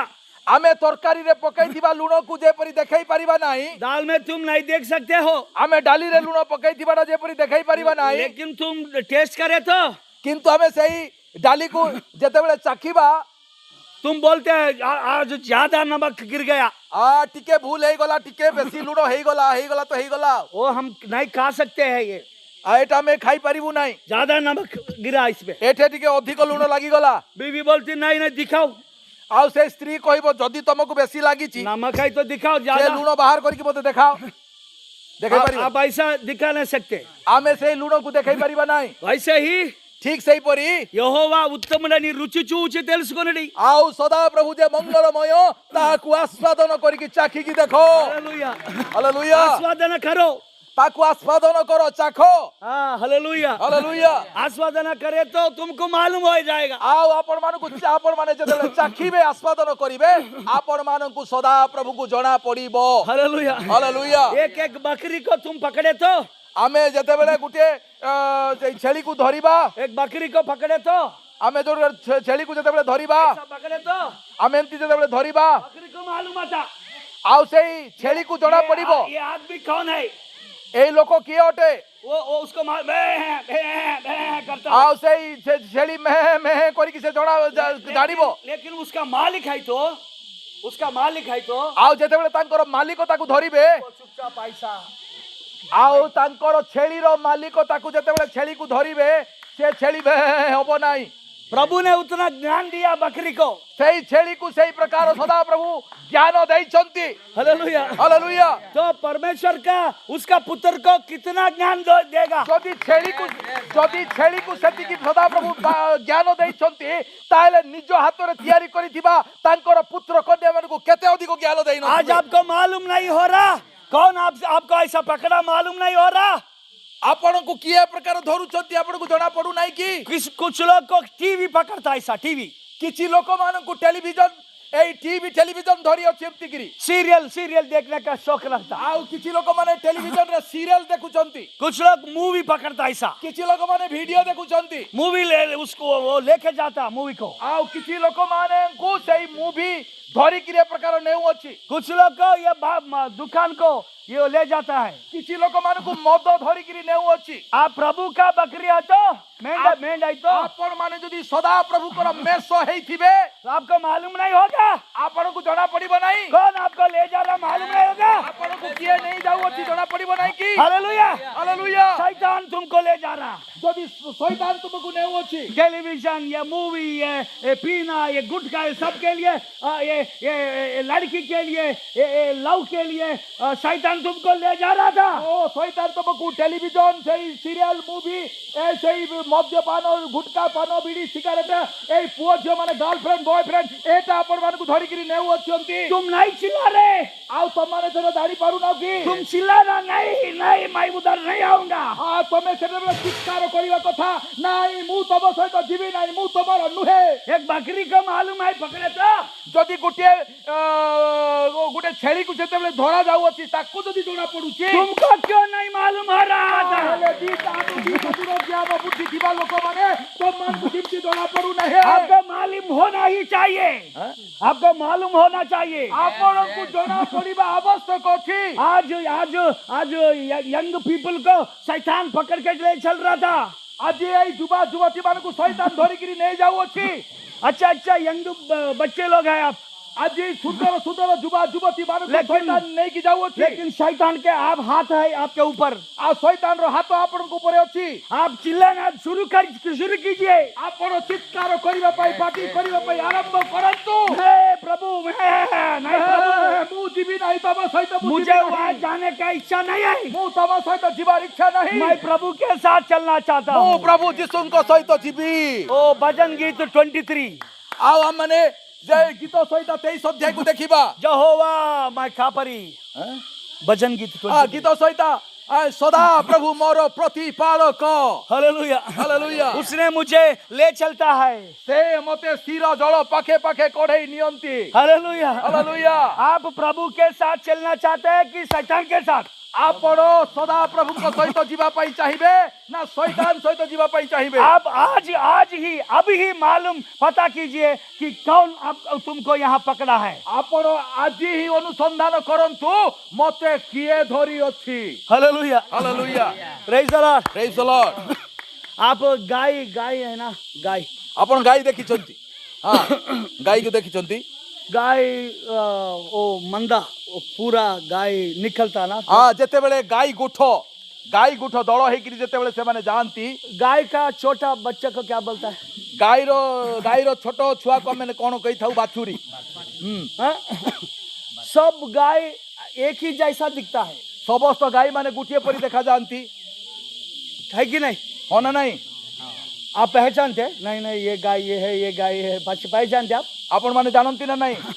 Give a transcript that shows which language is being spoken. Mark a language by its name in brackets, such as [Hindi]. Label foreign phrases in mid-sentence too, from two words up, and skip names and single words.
[Odia] ଆମେ ତରକାରୀ ରେ ପକାଇଥିବା ଲୁଣ କୁ ଯେପରି ଦେଖାଇ ପାରିବା ନାହିଁ, [Hindi] दाल में तुम नहीं देख सकते हो। [Odia] ଆମେ ଡାଲି ରେ ଲୁଣ ପକାଇଥିବାଟା ଯେପରି ଦେଖାଇ ପାରିବା ନାହିଁ, [Hindi] लेकिन तुम टेस्ट करे तो [Odia] କିନ୍ତୁ ଆମେ ସେହି ଡାଲି କୁ ଯେତେବେଳେ ଚାଖିବା [Hindi] तुम बोलते हैं आज ज्यादा नमक गिर गया, [Odia] ଟିକେ ଭୁଲ ହେଇ ଗଲା, ଟିକେ ବେଶି ଲୁଣ ହେଇ ଗଲା ତ ହେଇ ଗଲା, [Hindi] वो हम नहीं खा सकते हैं। ये [Odia] ଏଟା ମୁଁ ଖାଇ ପାରିବି ନାହିଁ, [Hindi] ज्यादा नमक गिरा इसमें। [Odia] ଏଠି ଟିକେ ଅଧିକ ଲୁଣ ଲାଗି ଗଲା। [Hindi] बीवी बोलती नहीं नहीं दिखाओ, [Odia] ଆଉ ସେ ସ୍ତ୍ରୀ କହିବ ଯଦି ତୁମକୁ ବେଶି ଲାଗିଛି [Hindi] नमक है तो दिखाओ, [Odia] ସେ [Hindi] ज्यादा [Odia] ଲୁଣ ବାହାର କରିକି ମତେ ଦେଖାଅ। ଦେଖାଇ ପାରିବା [Hindi] आप ऐसा दिखा नहीं सकते। [Odia] ଆମେ ସେ ଲୁଣ କୁ ଦେଖାଇ ପାରିବା ନାହିଁ। [Hindi] वैसे ही [Odia] ଠିକ ସେହି ପରି [Telugu] యెహోవా ఉత్తముడని రుచి చూచి తెలుసుకొనిడి। [Odia] ଆଉ ସଦା ପ୍ରଭୁ ଯେ ମଙ୍ଗଳମୟ ତାଙ୍କୁ ଆସ୍ୱାଦନ କରିକି ଚାଖିକି ଦେଖ। [Hindi] हालेलुया। [Odia] ହାଲେଲୁୟା। [Hindi] आस्वादन करो, [Odia] ତାକୁ ଆସ୍ୱାଦନ କର, ଚାଖ। [Hindi] हाँ हालेलुया। [Odia] ହାଲେଲୁୟା। [Hindi] आस्वादन करे तो तुमको मालूम हो जाएगा। [Odia] ଆଉ ଆପଣ ମାନେ ଯେତେବେଳେ ଚାଖିବେ, ଆସ୍ୱାଦନ କରିବେ, ଆପଣ ମାନଙ୍କୁ ସଦା ପ୍ରଭୁଙ୍କୁ ଜଣା ପଡିବ। [Hindi] हालेलुया। [Odia] ହାଲେଲୁୟା। [Hindi] एक एक बकरी को तुम पकड़े तो, [Odia] ଆମେ ଯେତେବେଳେ ଗୋଟିଏ ଛେଳିକୁ ଧରିବା, [Hindi] एक बकरी को पकड़े तो, [Odia] ଆମେ ଯୋଉ ଛେଳିକୁ ଯେତେବେଳେ ଧରିବା, [Hindi] ऐसा पकड़े तो [Odia] ଆମେ ଏମିତି ଯେତେବେଳେ ଧରିବା, [Hindi] बकरी को मालूम आता [Odia] ଆଉ ସେଇ ଛେଳିକୁ ଜଣା ପଡିବ [Hindi] ये आदमी कौन है। [Odia] ଏଇ ଲୋକ କିଏ ଅଟେ। [Hindi] वो उसको करता [Odia] ଆଉ ସେଇ ଛେଳି ମେହେଁ ମେହେଁ କରିକି ସେ ଜାଣିବ। [Hindi] लेकिन उसका मालिक है तो, उसका मालिक है तो [Odia] ଆଉ ଯେତେବେଳେ ତାଙ୍କର ମାଲିକ ତାକୁ ଧରିବେ, [Hindi] वो चुपचाप पैसा। [Odia] ଆଉ ତାଙ୍କର ଛେଳିର ମାଲିକ ତାକୁ ଯେତେବେଳେ ଛେଳିକୁ ଧରିବେ, ସେ ଛେଳି ମେହେଁ ହବ ନାହିଁ। [Hindi] प्रभु ने उतना ज्ञान दिया बकरी को। [Odia] ସେଇ ଛେଳିକୁ ସେଇ ପ୍ରକାର ସଦା ପ୍ରଭୁ ଜ୍ଞାନ ଦେଇଛନ୍ତି। [Hindi] हालेलुया। [Odia] ହାଲେଲୁୟା। [Hindi] तो परमेश्वर का उसका पुत्र को कितना ज्ञान देगा। [Odia] ଯଦି ଛେଳିକୁ ସେତିକି ସଦା ପ୍ରଭୁ ଜ୍ଞାନ ଦେଇଛନ୍ତି, ତାହେଲେ ନିଜ ହାତରେ ତିଆରି କରିଥିବା ତାଙ୍କର ପୁତ୍ର କନ୍ୟା ମାନଙ୍କୁ କେତେ ଅଧିକ ଜ୍ଞାନ [Hindi] आज [Odia] ଦେଇନଥିବେ। [Hindi] आपको मालूम नहीं हो रहा कौन आपको ऐसा पकड़ा, मालूम नहीं हो रहा। [Odia] ଆପଣଙ୍କୁ କିଏ ପ୍ରକାର ଧରୁଛନ୍ତି ଆପଣଙ୍କୁ ଜଣା ପଡୁନାହିଁ କି? [Hindi] कुछ लोग को टीवी पकड़ता है, ऐसा टीवी [Odia] କିଛି ଲୋକମାନଙ୍କୁ ଟେଲିଭିଜନ, ଏଇ [English] TV television [Odia] ଧରି ଅଛି ଏମିତିକିରି। [Hindi] सीरियल देखने का शौक रखता। [Odia] ଆଉ କିଛି ଲୋକମାନେ ଟେଲିଭିଜନରେ ସିରିଏଲ ଦେଖୁଛନ୍ତି, [Hindi] कुछ लोग मूवी पकड़ता है, ऐसा [Odia] କିଛି ଲୋକମାନେ ଭିଡିଓ ଦେଖୁଛନ୍ତି, [Hindi] मूवी उसको वो लेके जाता मूवी को। [Odia] ଆଉ କିଛି ଲୋକମାନଙ୍କୁ ସେଇ ମୁଭି ଧରିକିରି ଏ ପ୍ରକାର ନେଉଅଛି। [Hindi] कुछ लोग को ये दुकान को ये ले जाता है। [Odia] କିଛି ଲୋକମାନଙ୍କୁ ମଦ ଧରିକିରି ନେଉଅଛି। [Hindi] आप प्रभु का बकरी है तो, मेंढ है तो [Odia] ଆପଣ ମାନେ ଯଦି ସଦା ପ୍ରଭୁଙ୍କର ମେଷ ହେଇଥିବେ, [Hindi] आपको मालूम नहीं होगा [Odia] ଆପଣଙ୍କୁ ଜଣା ପଡିବ ନାହିଁ [Hindi] कौन आपको ले जा रहा, मालूम नहीं होगा। [Odia] ଆପଣଙ୍କୁ କିଏ ନେଇ ଯାଉଅଛି, ଜଣା ପଡିବ ନାହିଁ କି? [Hindi] हालेलुया। [Odia] ହାଲେଲୁୟା। [Hindi] शैतान तुमको ले जा रहा। [Odia] ଯଦି ଶୈତାନ ତୁମକୁ ନେଉଅଛି, [Hindi] टेलीविजन, ये मूवी, ये पीना, ये गुटखा, ये सब के लिए, ये लड़की के लिए, ये लव के लिए शैतान तुमको ले जा रहा था। [Odia] ଓ ଶୈତାନ ତୁମକୁ ଟେଲିଭିଜନ, ସେଇ ସିରିଏଲ, ମୁଭି, ସେଇ ମଦ୍ୟପାନ, ଗୁଟକା ପାନ, ବିଡି, ସିଗାରେଟ, ଏଇ ପୁଅ ଝିଅ ମାନେ [English] girlfriend boyfriend, [Odia] ଏଇଟା ଆପଣ ମାନଙ୍କୁ ଧରିକିରି ନେଉଅଛନ୍ତି। [Hindi] तुम नहीं चिल्ला रहे, [Odia] ଆଉ ତମମାନେ ସେଟା ଜାଣି ପାରୁନାହ କି? [Hindi] तुम चिल्लाना नहीं, नहीं मैं उधर नहीं आऊंगा। [Odia] ତମେ ସେତେବେଳେ ଚିତ୍କାର କରିବା କଥା, ନାଇଁ ମୁଁ ତମ ସହିତ ଯିବି ନାହିଁ, ମୁଁ ତମର ନୁହେଁ। [Hindi] एक बकरी को मालूम है पकड़े तो, [Odia] ଯଦି ଗୋଟେ ଛେଳିକୁ ଯେତେବେଳେ ଧରା ଯାଉଅଛି, ତାକୁ ଯଦି ଜଣା ପଡୁଛି, [Hindi] तुमको क्यों नहीं मालूम हो रहा था। [Odia] ତାହେଲେ ଜ୍ଞାନ ବୁଦ୍ଧି ଥିବା ଲୋକମାନେ ତମମାନଙ୍କୁ କେମିତି ଜଣା ପଡୁନାହିଁ? [Hindi] आपको मालूम होना ही चाहिए, आपको मालूम होना चाहिए। [Odia] ଆପଣଙ୍କୁ ଜଣା ପଡିବା ଆବଶ୍ୟକ ଅଛି। [Hindi] आज [English] young people [Hindi] को शैतान पकड़ के ले चल रहा था। [Odia] ଆଜି ଏଇ ଯୁବା ଯୁବତୀ ମାନଙ୍କୁ ଶୈତାନ ଧରିକିରି ନେଇ ଯାଉଅଛି। [Hindi] अच्छा यंग बच्चे लोग हैं आप, [Odia] ଆଜି ସୁନ୍ଦର ସୁନ୍ଦର ଯୁବା ଯୁବତୀ ମାନଙ୍କୁ ଶୈତାନ ନେଇକି ଯାଉଅଛି। [Hindi] लेकिन शैतान के आप हाथ है आपके ऊपर। [Odia] ଆଉ ଶୈତାନର ହାତ ଆପଣଙ୍କ ଉପରେ ଅଛି। [Hindi] आप चिल्लाना शुरू कीजिए। [Odia] ଆପଣ ଚିତ୍କାର କରିବା ପାଇଁ, ପାଟି କରିବା ପାଇଁ ଆରମ୍ଭ କରନ୍ତୁ। [Hindi] नहीं प्रभु, नहीं प्रभु, [Odia] ମୁଁ ଯିବି ନାହିଁ ତମ ସହିତ, [Hindi] मुझे वहां जाने का इच्छा नहीं है। [Odia] ମୁଁ ତମ ସହିତ ଯିବାର ଇଚ୍ଛା ନାହିଁ। [Hindi] मैं प्रभु के साथ चलना चाहता [Odia] ମୁଁ [Hindi] हूँ। [Odia] ପ୍ରଭୁ ଯୀଶୁଙ୍କ ସହିତ ଯିବି। [Hindi] ओ भजन गीत 23, [Odia] ଆଉ ଆମମାନେ ଯେ ଗୀତ ସହିତ 23 ଅଧ୍ୟାୟକୁ ଦେଖିବା। [Hindi] यहोवा मैं खापरी, भजन गीत 23। [Odia] ଗୀତ ସହିତ ସଦା ପ୍ରଭୁ ମୋର ପ୍ରତିପାଳକ। [Hindi] हालेलुया। [Odia] ହାଲେଲୁୟା। [Hindi] उसने मुझे ले चलता है। [Odia] ସେ ମତେ ସ୍ଥିର ଜଳ ପାଖେ ପାଖେ କଢେଇ ନିଅନ୍ତି। [Hindi] हालेलुया। [Odia] ହାଲେଲୁୟା। [Hindi] आप प्रभु के साथ चलना चाहते हैं कि शैतान के साथ। [Odia] ଆପଣ ସଦା ପ୍ରଭୁଙ୍କ ସହିତ ଯିବା ପାଇଁ ଚାହିଁବେ ନା ଶୈତାନ ସହିତ ଯିବା ପାଇଁ ଚାହିଁବେ? [Hindi] आप आज ही अभी ही मालूम पता कीजिए कि कौन तुमको यहाँ पकड़ा है। [Odia] ଆପଣ ଆଜି ହିଁ ଅନୁସନ୍ଧାନ କରନ୍ତୁ ମତେ କିଏ ଧରି ଅଛି। [Hindi] हालेलुया। [Odia] ହାଲେଲୁୟା। [English] Praise the Lord. Praise the Lord. [Hindi] आप गाय है ना, गाय [Odia] ଆପଣ ଗାଈ ଦେଖିଛନ୍ତି? ହଁ, ଗାଈକୁ ଦେଖିଛନ୍ତି? [Hindi] गाय ओ मंदा ओ पूरा गाय निकलता ना, [Odia] ହଁ, ଯେତେବେଳେ ଗାଈ ଗୋଠ ଦଳ ହେଇକିରି ଯେତେବେଳେ ସେମାନେ ଯାଆନ୍ତି, [Hindi] गाय का छोटा बच्चा को क्या बोलता है? [Odia] ଗାଈର ଛୋଟ ଛୁଆକୁ ଆମେ କଣ କହିଥାଉ? ବାଛୁରୀ। [Hindi] हाँ? सब गाय एक ही जैसा दिखता है, [Odia] ସମସ୍ତ ଗାଈ ମାନେ ଗୋଟିଏ ପରି ଦେଖାଯାଆନ୍ତି, [Hindi] है कि नहीं? [Odia] ହଁ ନା ନାଇଁ? [Hindi] आप पहचानते हैं? नहीं ये गाय ये है, ये गाय है, पहचानते आप? [Odia] ଆପଣ ମାନେ ଜାଣନ୍ତି ନା ନାଇଁ?